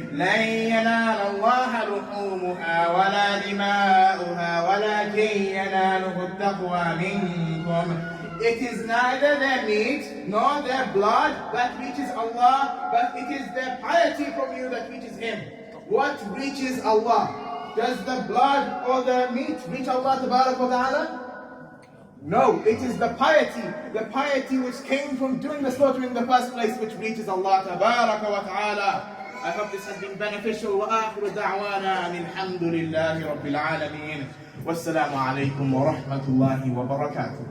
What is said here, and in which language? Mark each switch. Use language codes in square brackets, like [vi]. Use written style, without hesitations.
[ar] لن ينال الله لحومها ولا دماؤها ولكن يناله التقوى منكم. [en] It is neither their meat nor their blood that reaches Allah, but it is their piety from you that reaches Him. What reaches Allah? Does the blood or the meat reach Allah tabaraka wa ta'ala? No, it is the piety which came from doing the slaughter in the first place, which reaches Allah tabaraka wa ta'ala. I hope this has been beneficial. [ar] وآخر دعوانا أن الحمد لله رب العالمين والسلام عليكم ورحمة الله وبركاته.